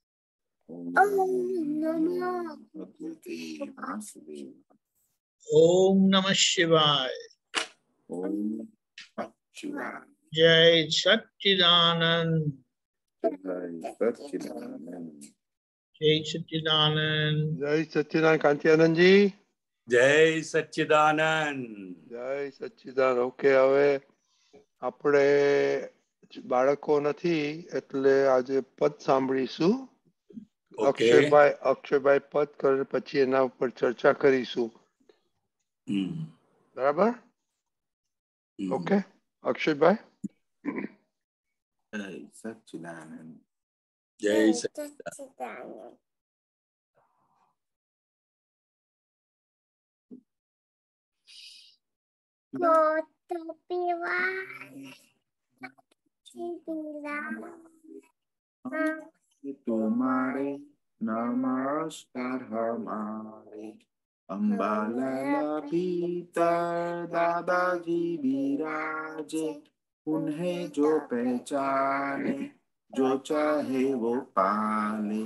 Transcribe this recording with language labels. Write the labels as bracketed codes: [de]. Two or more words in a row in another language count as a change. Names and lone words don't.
[sa] ओम नमः शिवाय। [hi] जय सच्चिदानंद। जय सच्चिदानंद। जय सच्चिदानंद कांतियानंद जी। जय सच्चिदानंद। [gu] જય સચ્ચિદાનંદ. ઓકે, હવે આપણે બાળકો નથી એટલે આજે પદ સાંભળીશું. અક્ષયભાઈ પદ કરે પછી એના ઉપર ચર્ચા કરીશું. બરાબર? ઓકે અક્ષયભાઈ. [hi] जय सच्चिदानंद। जय सच्चिदानंद। तुम्हारे नमस्कार हमारे अम्बाला भीतर दादाजी विराजे, उन्हें जो पहचाने जो चाहे वो पाले।